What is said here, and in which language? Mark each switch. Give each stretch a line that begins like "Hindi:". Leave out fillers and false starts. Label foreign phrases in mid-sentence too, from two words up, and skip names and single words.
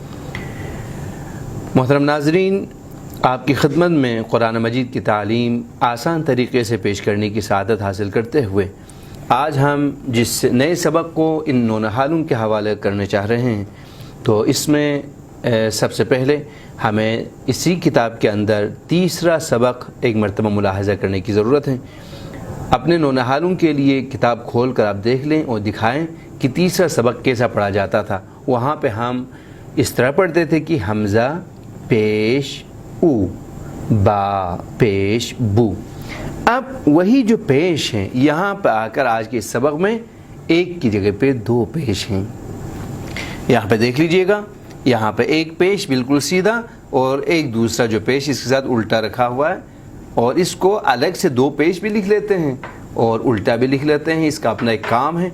Urdu: محترم ناظرین، آپ کی خدمت میں قرآن مجید کی تعلیم آسان طریقے سے پیش کرنے کی سعادت حاصل کرتے ہوئے آج ہم جس نئے سبق کو ان نونہالوں کے حوالے کرنے چاہ رہے ہیں، تو اس میں سب سے پہلے ہمیں اسی کتاب کے اندر تیسرا سبق ایک مرتبہ ملاحظہ کرنے کی ضرورت ہے۔ اپنے نونہالوں کے لیے کتاب کھول کر آپ دیکھ لیں اور دکھائیں کہ تیسرا سبق کیسا پڑھا جاتا تھا۔ وہاں پہ ہم اس طرح پڑھتے تھے کہ حمزہ پیش او، با پیش بو۔ اب وہی جو پیش ہیں یہاں پہ آ کر آج کے اس سبق میں ایک کی جگہ پہ دو پیش ہیں۔ یہاں پہ دیکھ لیجئے گا، یہاں پہ ایک پیش بالکل سیدھا اور ایک دوسرا جو پیش اس کے ساتھ الٹا رکھا ہوا ہے، اور اس کو الگ سے دو پیش بھی لکھ لیتے ہیں اور الٹا بھی لکھ لیتے ہیں، اس کا اپنا ایک کام ہے۔